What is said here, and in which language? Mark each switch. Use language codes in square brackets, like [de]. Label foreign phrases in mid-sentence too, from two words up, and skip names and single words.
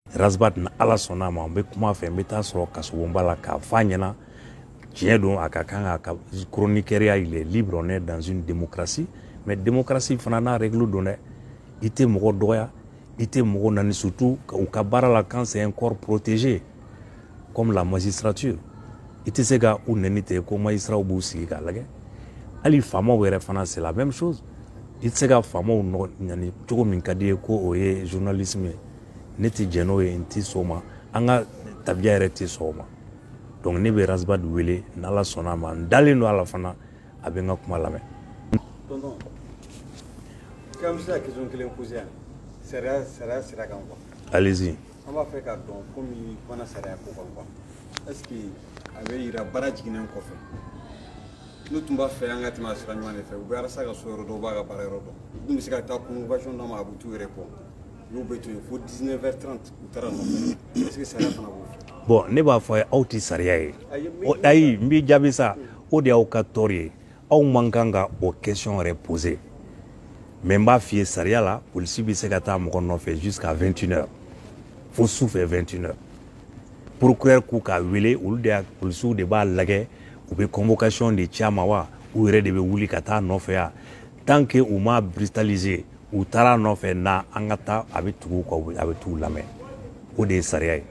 [bm] Rasbat na ala sɔnna ma, n bɛ kuma fɛ, n bɛ taa sɔrɔ kasobonba la k'a f'a ɲɛna tiɲɛ don a ka kan ka chroniqueur [fr] il est libre, on est dans une démocratie, mais démocratie [bm] fana n'a règle don dɛ. I tɛ mɔgɔ dɔgɔya, i tɛ mɔgɔ nani, surtout u ka baara la [fr] quand c'est un corps protégé comme la magistrature. [bm] I tɛ se ka u nɛni ten ko magistrats b'u sigi k'a lajɛ. Hali faamaw yɛrɛ fana [fr] c'est la même chose. [bm] I tɛ se ka faamaw nani cogo min ka di ye ko o ye journalisme ye. Ne tɛ jɛn n'o ye, n tɛ sɔn o ma, an ka tabiya yɛrɛ tɛ sɔn o ma. Donc ne bɛ Rasbat wele n'ala sɔnna ma, n dalen don a la fana a bɛ n ka kuma lamɛn. Tonton, k'an bɛ se ka question kelen poser yan, sariya sira kan quoi. [fr] Allez-y. [bm] An b'a fɛ ka dɔn komi fana sariya ko kan quoi. [fr] Est-ce que [bm] a bɛ yira baara jiginnen kɔfɛ n'u tun b'a fɛ an ka tɛmɛ sira ɲuman de fɛ u bɛ arasa ka so yɔrɔ dɔn u b'a ka baara yɔrɔ dɔn u tun bɛ se ka taa convocation dɔ ma a bɛ t'u yɛrɛ kɔ n'u bɛ to yen fo 19h30 u taara nɔfɛ [fr] est-ce que [bm] sariya fana b'o fɛ. Bon ne b'a fɔ aw tɛ sariya ye, ayi n b'i jaabi sa, o de y'aw ka tort ye, aw man kan ka o question yɛrɛ poser, mais n b'a f'i ye sariya la polisi bɛ se ka taa mɔgɔ nɔfɛ [fr] jusqu'à 21h [bm] fo sufɛ 21h. Procureur k'u ka wele, olu de y'a polisiw de b'a lajɛ, u bɛ convocation de ci a ma wa, u yɛrɛ de bɛ wuli ka taa nɔfɛ ya, [fr] tant que [bm] u ma brutaliser u taara nɔfɛ na an ka taa a bɛ tugu kɔ a bɛ t'u lamɛn, o de ye sariya ye.